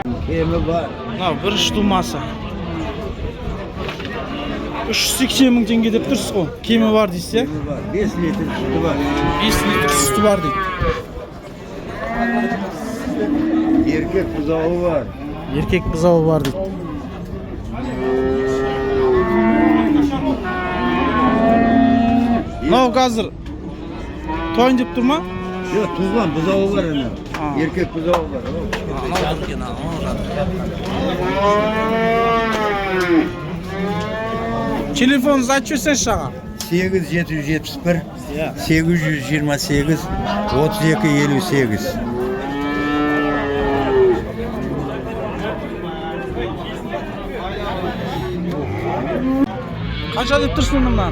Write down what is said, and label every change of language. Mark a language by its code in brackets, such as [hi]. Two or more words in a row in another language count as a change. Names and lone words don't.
[tr] Kemi var. [kk] Мына бірінші тумасы 380 мың теңге деп тұрсыз ғой. Кемі бар дейсіз, иә? [tr] Kemi var. 5 litre sütü var. [kk] 5 литр сүті бар дейді. [tr] Erkek buzağı var. [kk] Еркек бұзауы бар дейді. Мынау қазір тойын деп тұр ма? [tr] Yok tuzlan buzağı var ana. Ha. Erkek buzağı var. [kk] Телефоныңызды айтып жіберсеңізші аға. 8771 828 3258. Қанша деп тұрсың мынаны?